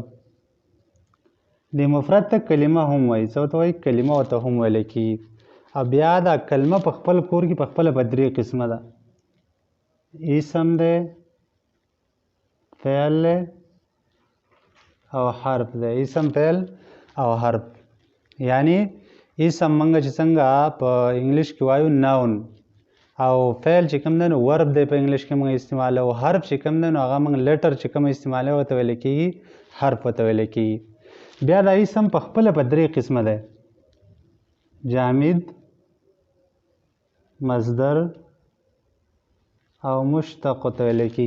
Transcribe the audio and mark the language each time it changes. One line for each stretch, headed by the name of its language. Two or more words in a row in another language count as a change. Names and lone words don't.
Pashto: د مفرد ته کلمه هم وایي. څه ورته وایي؟ کلمه ورته هم ویلی کېږي. او بیا دا کلمه په خپل کور کې په خپله په درې قسمه ده. اسم دی، فعل دی او حرف دی. اسم، فعل او حرف. یعنی اسم موږ چې څنګه په انګلیش کې وایو ناون، او فعل چې کوم دی نو ورب دی په انګلیش کې موږ استعمالوو، او حرف چې کوم دی نو هغه موږ لیټر چې کوم استعمالوو هغه ته ویلی کېږي حرف ورته ویلی کېږي. بیا دا اسم په خپله په درې قسمه دی: جامد، مصدر او مشتق ورته ویلی کېږي.